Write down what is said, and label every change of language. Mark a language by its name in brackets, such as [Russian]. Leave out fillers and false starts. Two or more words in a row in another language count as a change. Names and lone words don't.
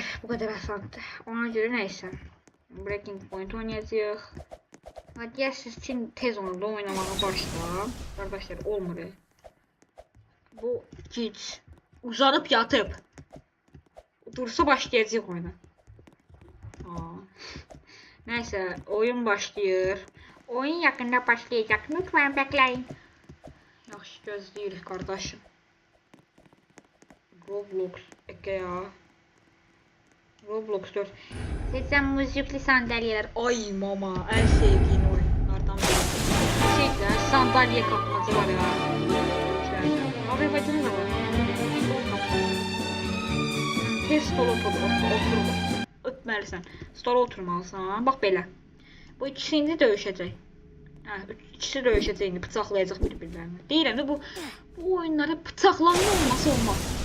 [Azerbaijani] Bu qədər asandır. Ona görə nəysə. Breaking Point oynayacağıq. Hadi [Turkish] siz için [Azerbaijani] tez oyunda oynamağa başla. Qardaşlar, olmur. Bu gic uzanıb yatıb. Dursa başlayacaq oyuna. Neyse, [Turkish] oyun başlıyor. Oyun yakında başlayacak. Lütfen bekleyin. [Azerbaijani] Yaxşı gözləyirik kardeşim. Roblox ya. Roblox 4. [Turkish] Seçen müzikli sandalyeler. Ay mama, en sevdiğin oyunlardan biri. Şeyler, sandalye kapmacı var ya. [Azerbaijani] Abi bacım da var. Tez stol otur. Ötməlisən. Stola oturmalısan. Bax belə. Bu ikisi indi döyüşəcək. İkisi döyüşəcək indi, bıçaqlayacaq bir-birlərini. Deyirəm də bu oyunlarda bıçaqlanma olması olmaz.